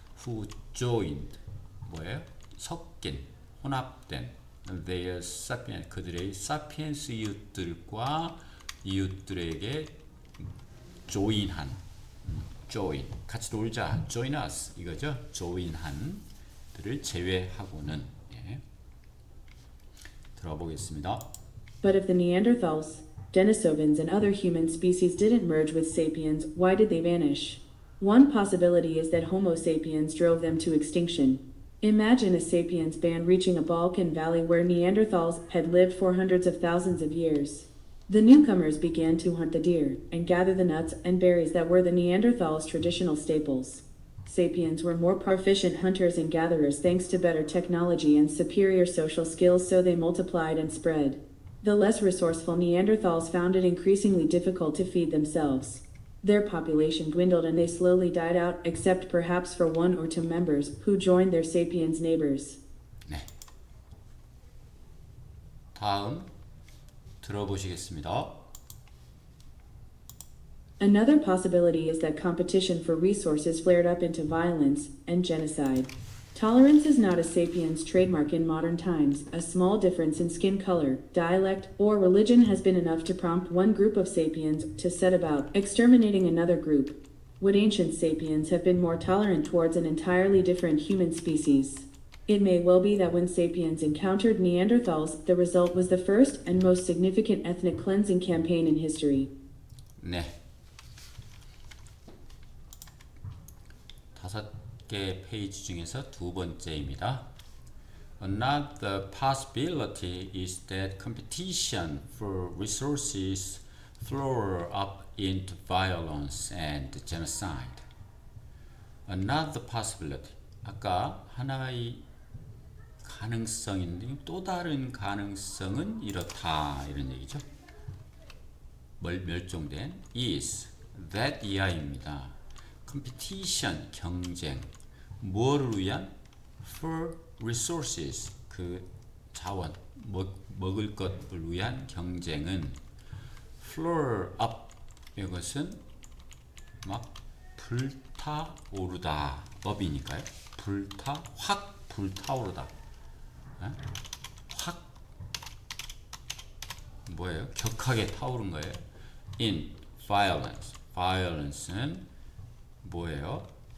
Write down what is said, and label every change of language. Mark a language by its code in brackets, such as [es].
[en] who joined [ko] 뭐예요? 섞인 혼합된 [en] their sapiens [ko] 그들의 사피엔스 이웃들과 이웃들에게 join 같이 놀자 [en] join us [ko] 이거죠. join한 들을 제외하고는 예. 들어보겠습니다. [en] But if the Neanderthals, Denisovans, and other human species didn't merge with sapiens, why did they vanish? One possibility is that Homo sapiens drove them to extinction. Imagine a sapiens band reaching a Balkan valley where Neanderthals had lived for hundreds of thousands of years. The newcomers began to hunt the deer and gather the nuts and berries that were the Neanderthals' traditional staples. Sapiens were more proficient hunters and gatherers thanks to better technology and superior social skills, so they multiplied and spread. The less resourceful Neanderthals found it increasingly difficult to feed themselves. Their population dwindled and they slowly died out, except perhaps for 1 or 2 members who joined their sapiens neighbors. [ko] 네. 다음 들어보시겠습니다. [en] Another possibility is that competition for resources flared up into violence and genocide. Tolerance is not a sapiens trademark in modern times. A small difference in skin color, dialect, or religion has been enough to prompt one group of sapiens to set about exterminating another group. Would ancient sapiens have been more tolerant towards an entirely different human species? It may well be that when sapiens encountered Neanderthals, the result was the first and most significant ethnic cleansing campaign in history. [ko] 네. 5개 페이지 중에서 두 번째입니다. [en] Another possibility is that competition for resources flared up into violence and genocide. Another possibility. [ko] 아까 하나의 가능성인데 또 다른 가능성은 이렇다 이런 얘기죠. 멸종된 is that 이하입니다. competition 경쟁 뭐를 위한 [en] for resources [ko] 그 자원 먹을 것을 위한 경쟁은 [en] flare up [ko] 이것은 막 불타오르다 up이니까요. 확 불타오르다 확 뭐예요? 격하게 타오른 거예요. [en] in violence [ko] violence는 뭐예요?